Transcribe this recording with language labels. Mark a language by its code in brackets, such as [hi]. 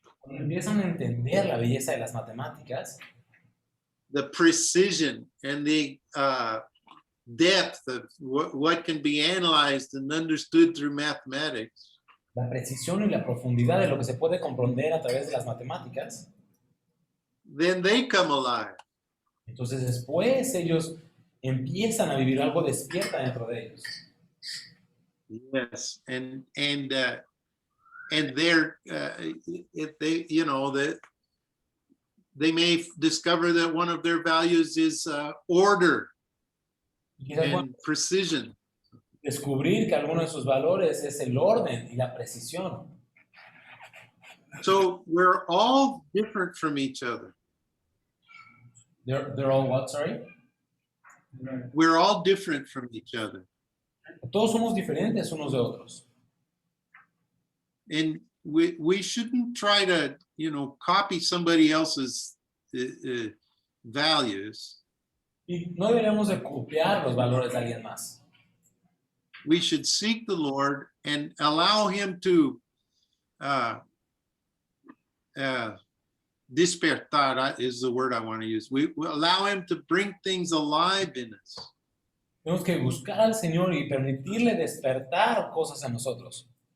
[es] Cuando empiezan a entender la belleza de las matemáticas, [en] the precision and the depth of what can be analyzed and understood through mathematics, [es] la precisión y la profundidad de lo que se puede comprender a través de las matemáticas, [en] then they come alive. [es] entonces después ellos empiezan a vivir algo despierta dentro de ellos. [en] Yes, and they're if they, you know, that they may discover that one of their values is order [es] Y quizás puedan [en] and precision. [es] descubrir que alguno de sus valores es el orden y la precisión. [en] So we're all different from each other. They're all what, sorry? We're all different from each other. [es] Todos somos diferentes unos de otros. [en] And we shouldn't try to, you know, copy somebody else's values. [es] Y no deberíamos de copiar los valores de alguien más. [en] We should seek the Lord and allow him to despertar is the word I want to use. We allow him to bring things alive in us. [es] Tenemos que buscar al Señor y permitirle despertar cosas en nosotros.